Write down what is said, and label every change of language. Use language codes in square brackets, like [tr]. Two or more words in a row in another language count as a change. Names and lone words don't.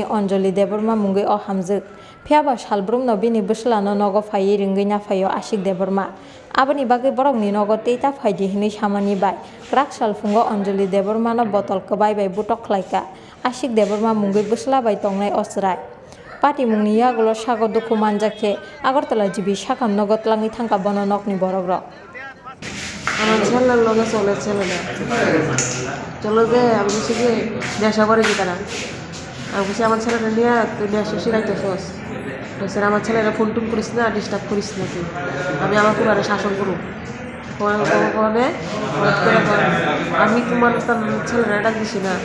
[trp] Anjali Deborma mungi o hamjuk phiaba salbrumno bini buslano nogo phai ringina phayo Ashik Deborma aboni bagi borokni nogo teita phaidi hinui samani bai kraksal fungo Anjali Debormano botol kbai bai butok khlaika Ashik Deborma mungi buslabai tongnai osrai pati mungni yagulo sago duku manjakhe Agartala jibi sakam nogot langi thangka bono nokni borokrok [bn] আমার ছেলের লগে চলে ছেলেরা চলো যে আমি বলছি যে নেশা করে কি তারা আমি বলছি আমার ছেলেটা নিয়ে তুই নেশা শিখাইতেছস বলছে আমার ছেলেরা ফোন টুন করিস না ডিস্টার্ব করিস না তুই আমি আমার পুরারে শাসন করুন আমি তোমার ছেলেরা ডাক দিছি না